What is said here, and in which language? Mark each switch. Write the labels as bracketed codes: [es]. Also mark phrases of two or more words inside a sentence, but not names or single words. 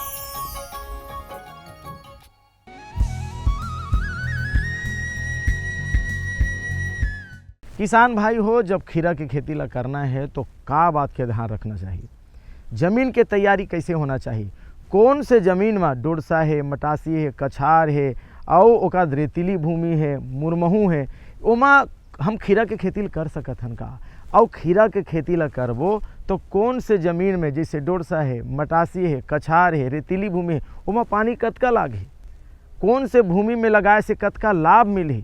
[hne] किसान भाई हो, जब खीरा की खेती ला करना है तो का बात के ध्यान रखना चाहिए? जमीन के तैयारी कैसे होना चाहिए? कौन से जमीन में डोरसा है, मटासी है, कछार है और ओका रेतीली भूमि है, मुरमहू है, ओमा हम खीरा के खेती कर सकत हन का? और खीरा के खेती ला करबो तो कौन से जमीन में, जैसे डोरसा है, मटासी है, कछार है, रेतीली भूमि है, ओमा पानी कतका लागे? कौन से भूमि में लगाए से कतका लाभ मिली?